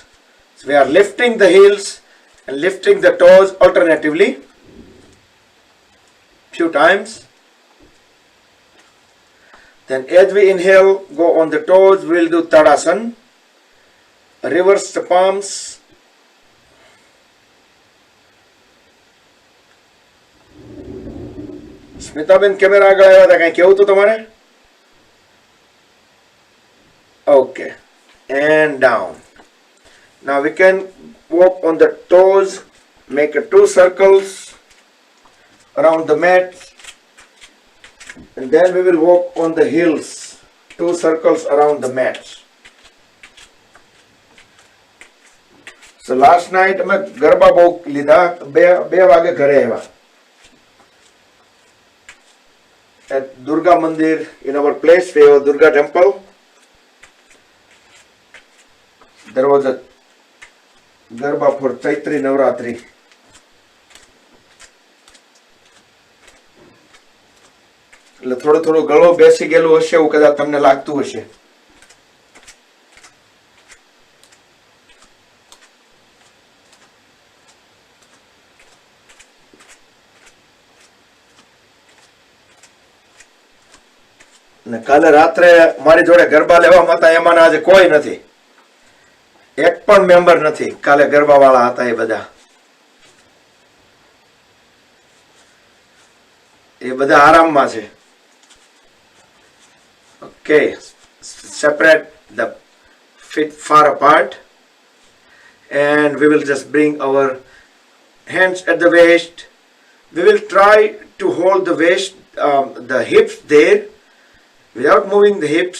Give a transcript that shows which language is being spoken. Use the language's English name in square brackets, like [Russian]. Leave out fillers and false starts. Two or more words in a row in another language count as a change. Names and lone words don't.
[English] So we are lifting the heels and lifting the toes alternatively. Few times. Then as we inhale, go on the toes, we'll do Tadasana. Reverse the palms. [Gujarati] સ્મિતાબેન કેમેરા આગળ આવ્યા હતા, કઈ કેવું હતું તમારે? [English] Okay. And down. Now we can walk on the toes, make 2 circles around the mat, and then we will walk on the heels, 2 circles around the mat. So last night [Gujarati] અમે ગરબા બહુ લીધા, બે વાગે ઘરે આવ્યા. [English] At Durga Mandir, in our place, we have a Durga temple. There was a Garba for Chaitri Navratri. [Gujarati] એટલે થોડો થોડો ગળો બેસી ગયેલો હશે એવું કદાચ તમને લાગતું હશે. ને કાલે રાત્રે મારી જોડે ગરબા લેવા હતા, એમાંના આજે કોઈ નથી, એક પણ મેમ્બર નથી. કાલે ગરબા વાળા હતા એ બધા આરામમાં છે. [English] Okay, separate the feet far apart and we will just bring our hands at the waist. We will try to hold the waist, the hips there without moving the hips.